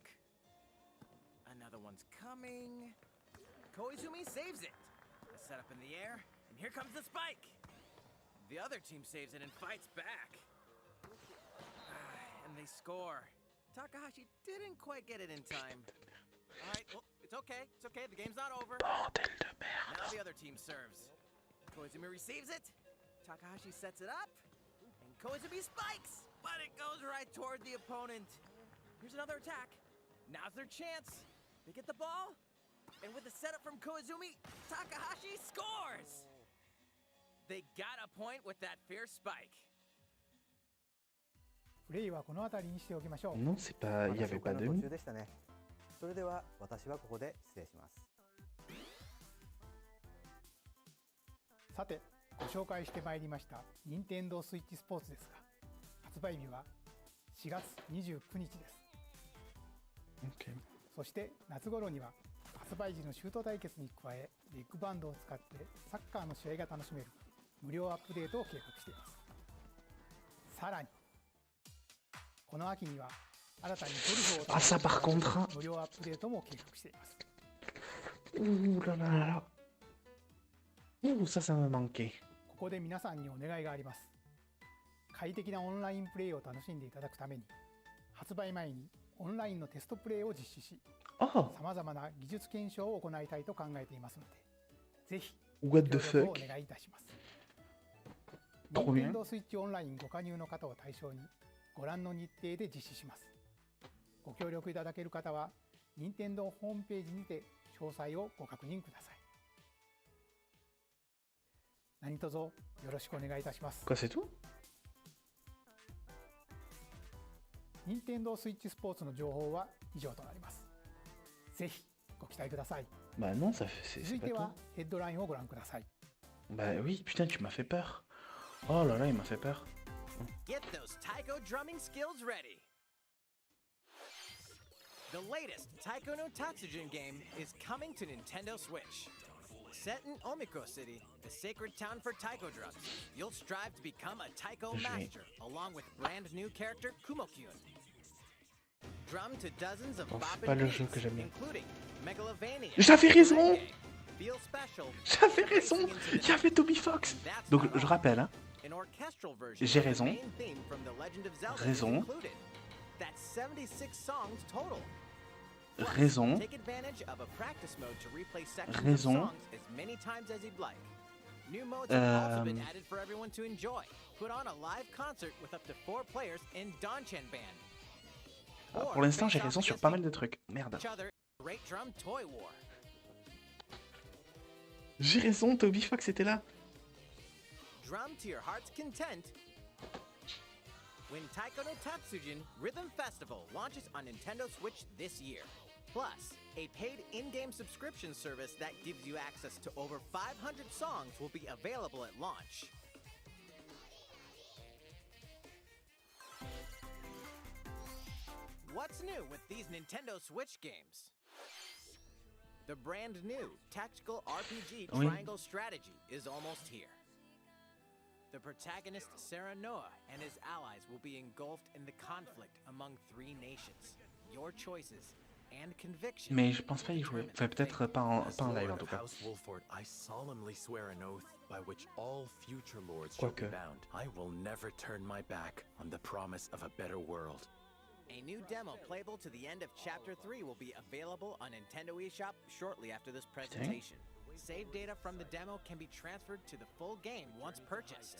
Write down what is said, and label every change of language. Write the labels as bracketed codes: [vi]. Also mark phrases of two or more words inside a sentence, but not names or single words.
[en] Another one's coming. Koizumi saves it. A setup in the air, and here comes the spike. The other team saves it and fights back. And they score. Takahashi didn't quite get it in time. All right, well, it's okay. It's okay. The game's not over. [fr] Bordel de merde. [en] Now the other team serves. Koizumi receives it. Takahashi sets it up. And Koizumi spikes. But it goes right toward the opponent. Here's another attack. Now's their chance. They get the ball. And with the setup from Koizumi, Takahashi scores. They got a point with that fierce spike. [ja] プレイはこの辺りにしておきましょう。 [fr] Non, c'est pas. Il y avait pas [ja] の [fr] Demi. [ja] 途中でしたね。それでは私はここで失礼します。さて、ご紹介してまいりました任天堂スイッチスポーツですが、発売日は4月29日です。 [fr] Ok. [ja] そして夏頃には発売時のシュート対決に加え、ビッグバンドを使ってサッカーの試合が楽しめる無料アップデートを計画しています。さらにこの秋には新たにゴルフを [fr] Ah, ça par contre. [ja] 無料アップデートも計画しています。 [fr] Ouh là là là. Ouh, ça me manquait. [ja] ここで皆さんにお願いがあります。快適なオンラインプレイを楽しんでいただくために、発売前にオンラインのテストプレイを実施し、さまざまな技術検証を行いたいと考えていますので、ぜひご協力をお願いいたします。任天堂スイッチオンラインご加入の方を対象にご覧の日程で実施します。ご協力いただける方は任天堂ホームページにて詳細をご確認ください。何卒よろしくお願いいたします。 [fr] Quoi, c'est tout? [ja] 任天堂スイッチスポーツの情報は以上となります。ぜひご期待ください。 [fr] Bah non, ça fait... [ja] 続 [fr] c'est [ja] い [fr] pas [ja] て [fr] tout. [ja] はヘッドラインをご覧ください。 [fr] Bah oui, putain, tu m'as fait peur. Oh là là, il m'a fait peur. [en] Get those taiko drumming skills ready! The latest Taiko no Tatsujin game is coming to Nintendo Switch. Set in Omiko City, the sacred town for taiko drums, you'll strive to become a taiko master, along with brand new character Kumo-kyun. Drum to dozens of [fr] Oh, c'est [en] bopping [fr] pas le jeu [en] beats, [fr] que j'aime bien. [en] including Megalovania, [fr] J'avais raison! [en] Merengue, Feel Special, [fr] J'avais raison! Il y avait Toby Fox! Donc je rappelle, hein. [en] an orchestral version [fr] J'ai [en] of the [fr] raison. [en] main theme from The Legend of Zelda is [fr] Raison. [en] included. That's 76 songs total. Plus, [fr] Raison. [en] take advantage of a practice mode to replay sections [fr] Raison. [en] of songs as many times as you'd like. New modes have also been added for everyone to enjoy. Put on a live concert with up to 4 players in Danchan Band. [fr] Ah, [en] Or [fr] pour l'instant, j'ai [en] face off [fr] raison sur [en] against [fr] pas mal de trucs. Merde. [en] each other in Great Drum Toy War. [fr] J'ai raison, Toby Fox était là. [en] Drum to your heart's content. When Taiko no Tatsujin Rhythm Festival launches on Nintendo Switch this year. Plus, a paid in-game subscription service that gives you access to over 500 songs will be available at launch. What's new with these Nintendo Switch games? The brand new tactical RPG [fr] Oui. [en] Triangle Strategy is almost here. The protagonist Serenoa and his allies will be engulfed in the conflict among 3 nations. Your choices and convictions. [fr] Mais je pense pas y jouer. Enfin, peut-être pas en live en tout cas. [en] House Wolford, I solemnly swear an oath by which all future lords shall [fr] Quoique. [en] be bound. I will never turn my back on the promise of a better world. A new demo playable to the end of Chapter 3 will be available on Nintendo eShop shortly after this presentation. Save data from the demo can be transferred to the full game once purchased.